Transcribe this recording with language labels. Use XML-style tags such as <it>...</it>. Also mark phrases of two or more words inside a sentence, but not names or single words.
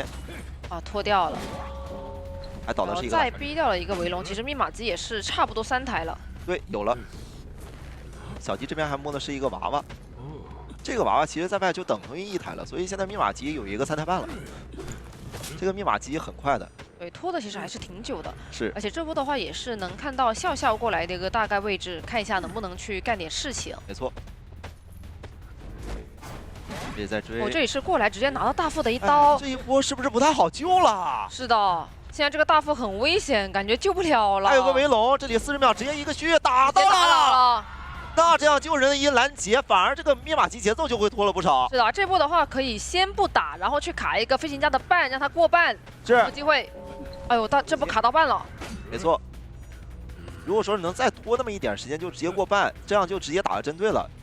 <zh>啊，拖掉了。還倒的是一個。再逼掉了一個圍龍，其實密碼機也是差不多3台了。對，有了。小迪這邊還摸的是一個娃娃，這個娃娃其實在外就等同於1台了，所以現在密碼機有一個3台半了。這個密碼機很快的，對，拖的其實還是挺久的。是，而且這波的話也是能看到笑笑過來的一個大概位置，看一下能不能去幹點事情。沒錯。別再追。我這裡是過來直接拿到大副的一刀，這一波是不是不太好救了？是的。現在這個大副很危險，感覺救不了了。還有個圍龍，這裡40秒直接一個血打到了。那這樣救人一攔截，反而這個密碼機節奏就會拖了不少。是的，這波的話可以先不打，然後去卡一個飛行家的半，讓他過半，有機會。哎呦，这波卡到半了。沒錯。如果說能再拖那麼一點時間，就直接過半，這樣就直接打了針對了。</zh>